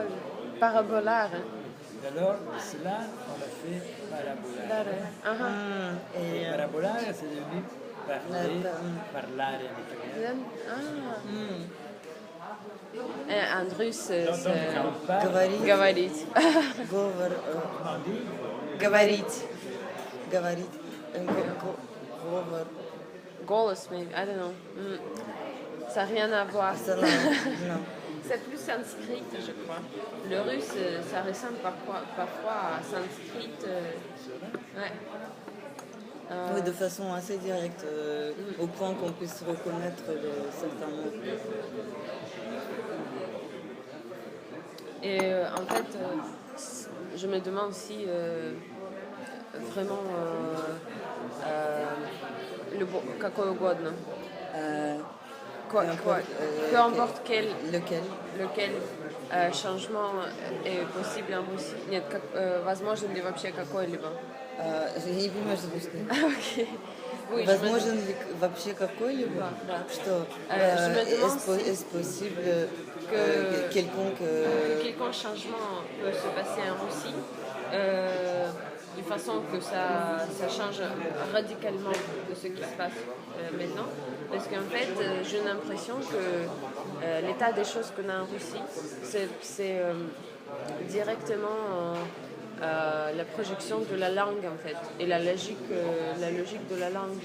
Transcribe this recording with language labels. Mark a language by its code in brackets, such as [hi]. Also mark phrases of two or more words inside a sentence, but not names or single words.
[fr] parabole. Parabolaire. Alors, de cela, on a fait parabolare. Et Et parabolare, c'est devenu parler, parlare en italien. Et en russe, c'est... Donc, on parle, [ru] говорить, Говорить. говор, [fr] comment on dit, [ru] говорить, говорить, говор. Голос, [en] maybe, I don't know. [fr] Ça n'a rien à voir. Ça, non, non. C'est plus sanskrit, je crois. Le russe, ça ressemble parfois à sanskrit. Ouais. Oui, de façon assez directe, au point qu'on puisse reconnaître certains mots. Et en fait, je me demande si vraiment le [ru] какой угодно. [fr] Peu importe lequel changement est possible en Russie. [ru] Нет, возможен ли вообще какой-либо? Я не понимаю, что ты сказала. Окей. Oui, Возможен ли вообще какой-либо? Да. Что? [fr] Je me demande Est-ce possible que quelconque changement peut se passer en Russie de façon que ça change radicalement de ce qui se passe maintenant. Parce qu'en fait, j'ai l'impression que l'état des choses qu'on a en Russie, c'est directement la projection de la langue en fait, et la logique de la langue.